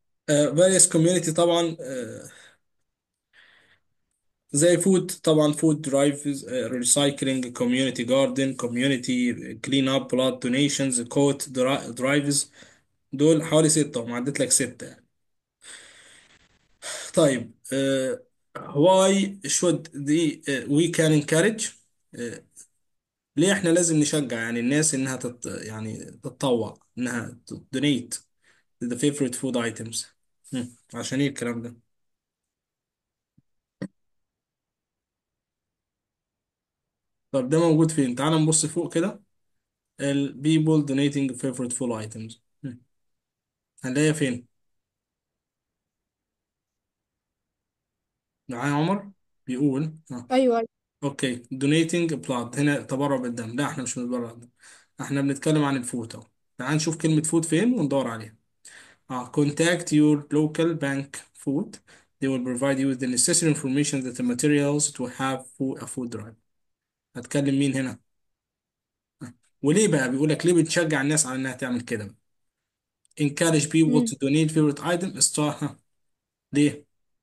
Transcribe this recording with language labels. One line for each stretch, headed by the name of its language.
English: various community
Arabic: طبعا،
English: زي فود طبعا، food drives, recycling, community garden, community clean up, blood donations, coat drives.
Arabic: دول حوالي ستة، وما عدت لك ستة يعني.
English: طيب why should we can encourage.
Arabic: آه، ليه احنا لازم نشجع يعني الناس انها يعني تتطوع، انها
English: donate the favorite food items.
Arabic: عشان ايه الكلام ده؟ طب ده موجود فين؟ تعال نبص فوق كده.
English: ال people donating favorite food items.
Arabic: هنلاقيها فين؟ معايا عمر؟ بيقول ايوه أيوة. اوكي
English: donating blood،
Arabic: هنا تبرع بالدم. لا احنا مش بنتبرع بالدم، احنا بنتكلم عن الفود اهو. تعال نشوف كلمة فود فين وندور عليها.
English: contact your local bank food. They will provide you with the necessary information that the materials to have a food drive.
Arabic: هتكلم مين هنا؟ وليه بقى بيقول لك ليه بتشجع الناس على انها تعمل كده؟
English: encourage people مم. to donate favorite item.
Arabic: ها. ليه؟